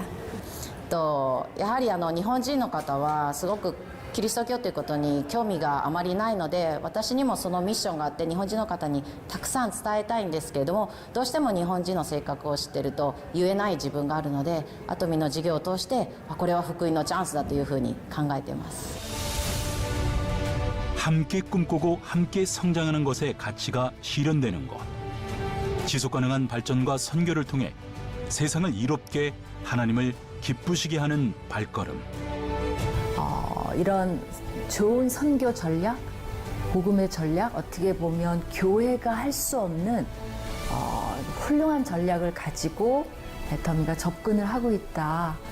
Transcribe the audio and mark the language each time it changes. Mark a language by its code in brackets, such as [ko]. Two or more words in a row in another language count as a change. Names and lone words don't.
[ja] やはり日本人の方はすごくキリスト教ということに興味があまりないので、私にもそのミッションがあって日本人の方にたくさん伝えたいんですけれども、どうしても日本人の性格を知っていると言えない自分があるので、アトミの授業を通してこれは福音のチャンスだというふうに考えています。 [ko] 함께 꿈꾸고 함께 성장하는 것의 가치가 실현되는 것. 지속 가능한 발전과 선교를 통해 세상을 이롭게 하나님을 기쁘시게 하는 발걸음. 이런 좋은 선교 전략, 복음의 전략, 어떻게 보면 교회가 할 수 없는 훌륭한 전략을 가지고 베터미가 접근을 하고 있다.